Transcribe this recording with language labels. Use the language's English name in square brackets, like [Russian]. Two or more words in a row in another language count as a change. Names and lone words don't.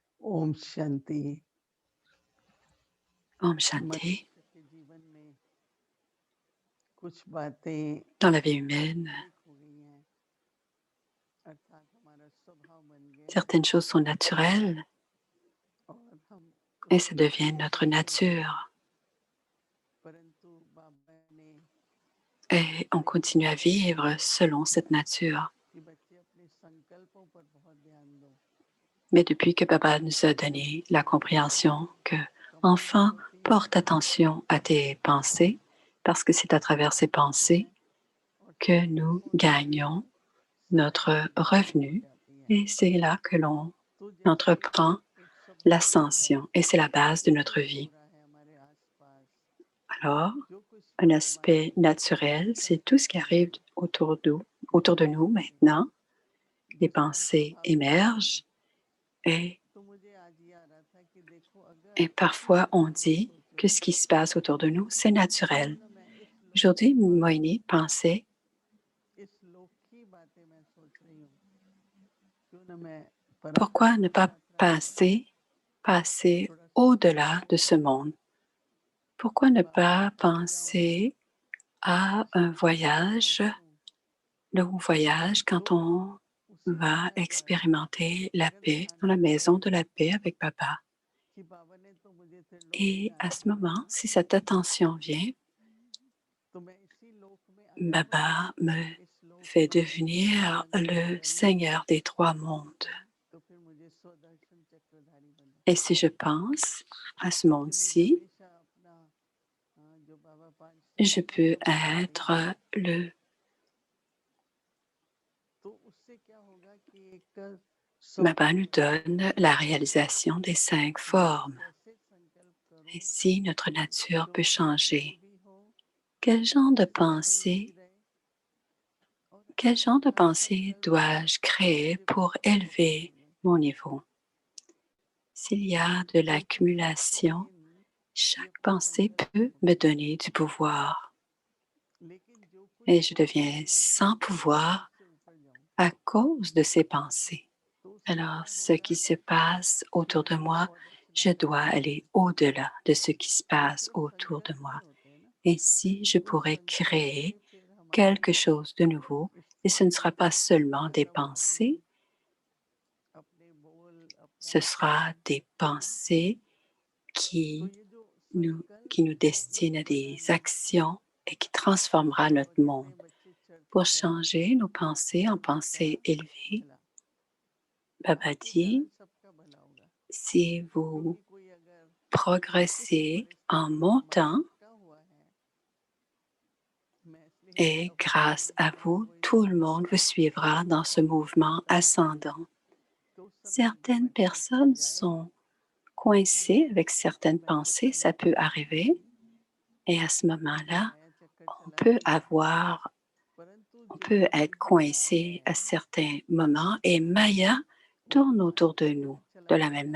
[Hindi] ओम शांति। ओम शांति. मनुष्य के जीवन में कुछ बातें [French] Dans la vie humaine, [Hindi] स्वाभाविक हो गई हैं, अर्थात हमारा स्वभाव बन गया है [French] certaines choses sont naturelles [Hindi] और हम [French] et ça [Hindi] उसके [French] devient [Hindi] अनुसार [French] notre [Hindi] जी रहे हैं। [French] nature. [Hindi] परंतु बाबा ने [French] Et on continue à vivre selon cette nature. [Hindi] कि बच्चे अपने संकल्पों पर बहुत ध्यान दो। [French] Mais depuis que Baba nous a donné la compréhension que, [Hindi] कमाई [French] enfant, [Hindi] होती है [French] porte attention à tes pensées, parce que c'est à travers ces [Hindi] होते [French] pensées [Hindi] हैं और [French] que [Hindi] सक्सेस [French] nous [Hindi] होने के [French] gagnons [Hindi] बाद [French] notre [Hindi] सार्थकता हो [French] revenu [Hindi] जाती है। [French] et c'est là que l'on [Hindi] तो जैसे [French] entreprend [Hindi] एक स्वाभाविक है [French] l'ascension et c'est la base de [Hindi] जो [French] notre [Hindi] कुछ हो [French] vie. [Hindi] रहा है हमारे आसपास, [French] Alors, [Hindi] जो कुछ [French] un [Hindi] वर्तमान [French] aspect [Hindi] में [French] naturel, c'est tout ce qui arrive [Hindi] संकल्प [French] autour de nous [Hindi] आते हैं, [French] maintenant. Les [Hindi] जिसका [French] pensées [Hindi] स्वाभाविक होना है। [French] émergent et, [Hindi] तो मुझे आज ये आ रहा था कि देखो [French] et [Hindi] अगर [French] parfois on [Hindi] तुम [French] dit [Hindi] सोचो [French] que ce qui se passe autour de nous, c'est [Hindi] क्यों [French] naturel. [Hindi] ना मैं इस [French] Aujourd'hui, [Hindi] लौकिक बातों [French] Moïni pensait, [Hindi] इस लौकिक बातें मैं सोच रही हूँ, क्यों ना मैं [French] pourquoi [Hindi] परंपरा [French] ne [Hindi] की [French] pas [Hindi] यात्रा करूँ, [French] passer [Hindi] थोड़ा [French] au-delà de [Hindi] संकल्पों [French] ce [Hindi] को [French] monde? Pourquoi ne [Hindi] बाबा के [French] pas [Hindi] पास जाऊं, [French] penser à un [Hindi] संकल्पों [French] voyage, [Hindi] करूं, [French] le voyage [Hindi] तो [French] quand on [Hindi] उसी [French] va [Hindi] समय पर [French] expérimenter la [Hindi] अगर [French] paix [Hindi] ध्यान [French] dans la [Hindi] रखूं [French] maison de la paix avec Papa? [Hindi] कि बाबा ने तो मुझे त्रिलोक [French] Et [Hindi] दिखाने [French] à ce [Hindi] को [French] moment, [Hindi] कहा, [French] si cette attention vient, [Hindi] तो मैं इसी लोक में अगर [French] Baba me [Hindi] इस लोक [French] fait [Hindi] का [French] devenir [Hindi] संकल्प [French] le [Hindi] करूं, [French] Seigneur des trois mondes. [Hindi] तो फिर मुझे स्वदर्शन चक्रधारी बनो, [French] Et si je pense à ce [Hindi] क्योंकि मुझे [French] monde-ci, [Hindi] हमेशा अपना जो बाबा 500 [French] je [Hindi] वर्षों [French] peux [Hindi] का बताते हैं, [French] être le... [Hindi] तो उससे क्या होगा कि एक [French] Baba nous [Hindi] स्वभाव [French] donne la réalisation des 5 [Hindi] मैं [French] formes. [Hindi] कैसे संकल्प [French] Et [Hindi] करूं [French] si notre nature [Hindi] जो [French] peut [Hindi] मेरा [French] changer, [Hindi] सहयोगी हो, [French] quel genre de [Hindi] जिससे मेरी रुचि [French] pensée, [Hindi] रहे, और [French] quel genre de [Hindi] हर [French] pensée [Hindi] संकल्प [French] dois-je créer [Hindi] मुझे [French] pour [Hindi] कुछ ना कुछ [French] élever [Hindi] देंगे। [French] mon niveau? S'il y a de [Hindi] क्योंकि [French] l'accumulation, [Hindi] प्रतिदिन ये [French] chaque [Hindi] अपने [French] pensée [Hindi] संकल्प [French] peut me [Hindi] होते हैं, [French] donner du pouvoir [Hindi] लेकिन जो कुछ [French] et je [Hindi] होता [French] deviens [Hindi] है [French] sans [Hindi] मैं [French] pouvoir [Hindi] उससे ऊपर जाऊं, [French] à cause de ces pensées. [Hindi] तो उससे [French] Alors, [Hindi] क्या [French] ce [Hindi] होगा [French] qui se passe [Hindi] कि [French] autour de [Hindi] मुझे [French] moi, je [Hindi] स्वदर्शना [French] dois [Hindi] मिलेगी। [French] aller au-delà de ce qui se [Hindi] ये [French] passe [Hindi] सिर्फ [French] autour de [Hindi] संकल्प [French] moi. [Hindi] नहीं होते हैं ना, [French] Ainsi, je [Hindi] उस [French] pourrais [Hindi] संकल्प से [French] créer [Hindi] फिर हमारी [French] quelque chose de nouveau [Hindi] इस [French] et ce ne sera pas seulement des [Hindi] संबंध, [French] pensées, [Hindi] अपने बोल, अपना [French] ce sera [Hindi] काम, [French] des pensées [Hindi] तो [French] qui [Hindi] ये जो [French] nous, [Hindi] संकल्प [French] qui nous destinent [Hindi] मुझे [French] à des [Hindi] बनाना है, [French] actions et qui transformera notre [Hindi] बचपन [French] monde. [Hindi] में बच्चे चढ़ते [French] Pour [Hindi] चढ़ते [French] changer nos pensées en [Hindi] सबका [French] pensées élevées, [Hindi] भला, [French] Baba [Hindi] आपके [French] dit, [Hindi] कारण सबका भला होगा, [French] si vous [Hindi] क्योंकि कोई अगर किसी [French] progressez en [Hindi] परिस्थिति में हमारा [French] montant, [Hindi] अटका हुआ है, मैं इसलिए [French] et [Hindi] हमेशा [French] grâce [Hindi] बोलती [French] à [Hindi] हूँ कि [French] vous, [Hindi] कोई [French] tout le monde vous suivra dans ce [Hindi] पहुंच नहीं [French] mouvement [Hindi] पाता है, [French] ascendant. [Hindi] तो उस समय [French] Certaines [Hindi] मन अटक [French] personnes [Hindi] जाए, [French] sont coincées avec [Hindi] तो [French] certaines [Hindi] मैं [French] pensées, [Hindi] चक्कर [French] ça [Hindi] में [French] peut [Hindi] पड़ [French] arriver, [Hindi] जाऊंगी, [French] et à ce [Hindi] मैं [French] moment-là, [Hindi] माया चक्कर [French] on [Hindi] चलाने [French] peut [Hindi] लगूंगी। [French] on [Hindi] परंतु जो [French] peut être [Hindi] अनुभूता [French] coincé à [Hindi] है [French] certains moments et Maya [Hindi] वो [French] tourne [Hindi] माया [French] autour de [Hindi] चक्कर [French] nous de [Hindi] चला [French] la même